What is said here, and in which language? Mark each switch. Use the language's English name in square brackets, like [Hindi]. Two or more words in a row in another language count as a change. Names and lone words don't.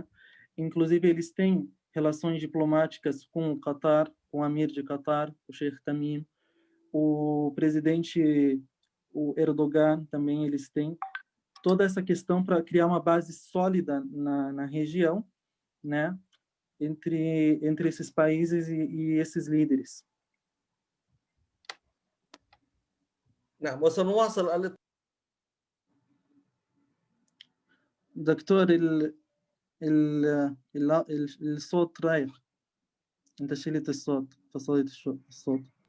[Portuguese] Inclusive, eles têm relações diplomáticas com o Qatar, com o Amir de Qatar, o Sheikh Tamim, o presidente, o Erdogan, também eles têm toda essa questão para criar uma base sólida na região, né? Entre esses países e esses líderes. [Arabic] نعم، وسنواصل. دكتور الصوت رايح، انت شلت الصوت، فصلت الصوت.